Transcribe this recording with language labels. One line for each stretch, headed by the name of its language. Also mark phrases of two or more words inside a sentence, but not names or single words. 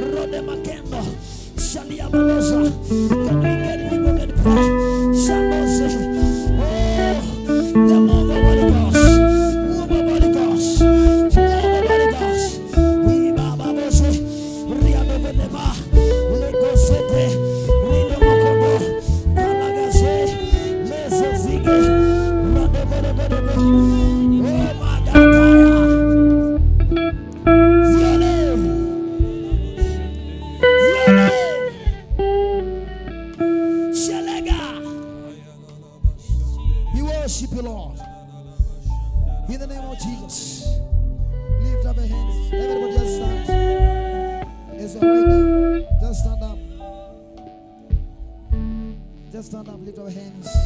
English: Rade Makendo. Shalia Balosa. Can we get people get pray? Shanose. Oh, the move of Holy Ghost. Move of Holy Ghost. Move of Holy Ghost. We Baba Bose. Ria Bebelema. Lego Sete. Rido Mokobo. Kalagase. Leso Zige. Rade Bebelema. Oh, Magataya. Zione. Zione. Shalega. We worship you, Lord. In the name of Jesus. Lift up your hands. Everybody just stand. As you're waiting, just stand up. Just stand up. Lift up your hands.